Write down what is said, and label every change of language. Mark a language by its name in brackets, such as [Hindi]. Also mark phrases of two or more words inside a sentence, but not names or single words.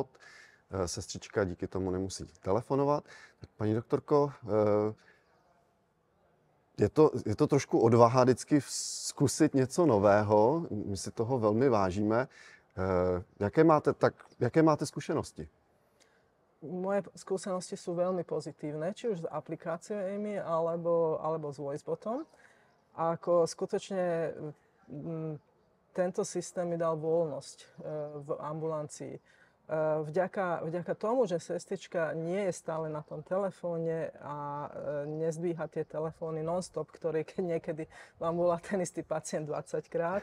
[Czech] Sestřička díky tomu nemusí telefonovat. Tak paní doktorko, je to trošku odvaha vždycky zkusit něco nového. My si toho velmi vážíme. Jaké máte zkušenosti? [Slovak] Moje skúsenosti sú veľmi pozitívne, či už s aplikáciou EMI alebo s voicebotom. A ako skutočne tento systém mi dal voľnosť v ambulancii. Vďaka tomu, že sestrička nie je stále na tom telefóne a nezdvíha tie telefóny non-stop, ktoré niekedy vám volá ten istý pacient 20 krát.